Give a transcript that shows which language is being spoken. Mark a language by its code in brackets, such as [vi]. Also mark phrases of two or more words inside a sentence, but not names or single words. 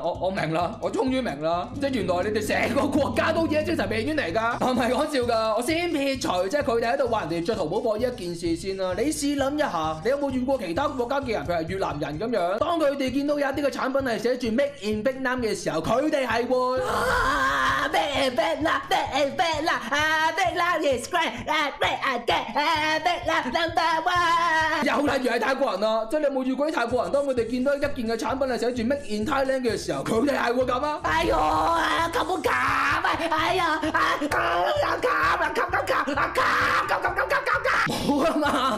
[yue] 我明啦，我終於明啦，即係原來你哋成個國家都已經精神病院嚟㗎，我唔係講笑㗎。我先撇除即係佢哋喺度話人哋着淘寶貨呢一件事先啦。你試諗一下，你有冇遇過其他國家嘅人，譬如係越南人咁樣，當佢哋見到有一啲嘅產品係寫住 [en] Made in Vietnam [yue] 嘅時候，佢哋係會 [en] Made in Vietnam，Made in Vietnam，Vietnam is great。 [yue] 又例如係泰國人啦，即係你有冇遇過啲泰國人？當佢哋見到一件嘅產品係寫住 [en] Made in Thailand [yue] 嘅時候，佢哋係會咁啊！哎呦，咁好夾啊！哎呀，冇啊嘛！